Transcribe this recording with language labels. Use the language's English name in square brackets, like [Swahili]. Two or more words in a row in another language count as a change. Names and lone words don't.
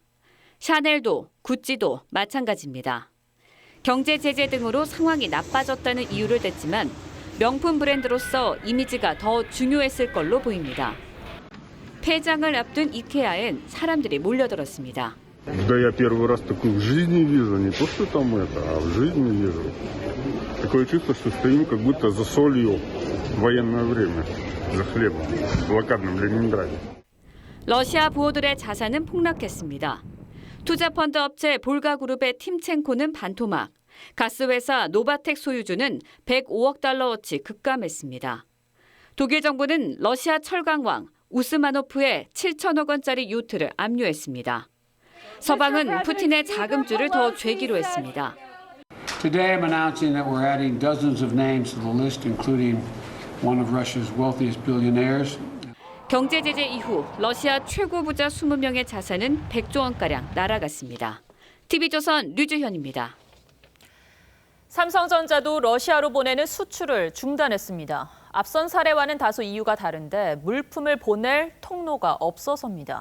[Korean] 샤넬도 구찌도 마찬가지입니다. 경제 제재 등으로 상황이 나빠졌다는 이유를 댔지만 명품 브랜드로서 이미지가 더 중요했을 걸로 보입니다. 폐장을 앞둔 이케아엔 사람들이 몰려들었습니다. [Russian] Да я первый раз такую в жизни вижу, не то что там это, а в жизни вижу. Такое чувство, что стоим как будто за солью в военное время, за хлебом в блокадном Ленинграде. [Korean] 러시아 부호들의 자산은 폭락했습니다. 투자펀드 업체 볼가그룹의 팀첸코는 반토막, 가스회사 노바텍 소유주는 105억 달러어치 급감했습니다. 독일 정부는 러시아 철강왕 우스마노프의 7천억 원짜리 요트를 압류했습니다. 서방은 푸틴의 자금줄을 더 죄기로 했습니다. [English] Today I'm announcing that we're adding dozens of names to the list, including one of Russia's wealthiest billionaires. [Korean] 경제 제재 이후 러시아 최고 부자 20명의 자산은 100조 원가량 날아갔습니다. TV조선 류주현입니다. 삼성전자도 러시아로 보내는 수출을 중단했습니다. 앞선 사례와는 다소 이유가 다른데 물품을 보낼 통로가 없어서입니다.